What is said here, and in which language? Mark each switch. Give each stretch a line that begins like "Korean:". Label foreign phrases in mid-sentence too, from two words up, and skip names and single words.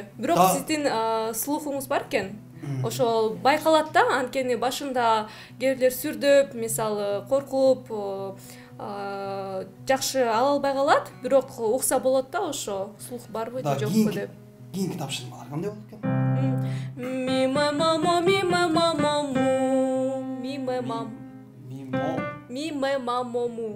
Kyrgyz: Бирок сиздин слухуңуз бар экен. Ошол байкалат да, анткени башында кээрлер сүрдөп, мисалы коркуп, жакшы ала албай калат, бирок укса болот да, ошо слух барбы же жокпу деп. Кийинки тапшырмалар кандай болот экен? Ми мамо ми мамо му ми мам ми мамо му.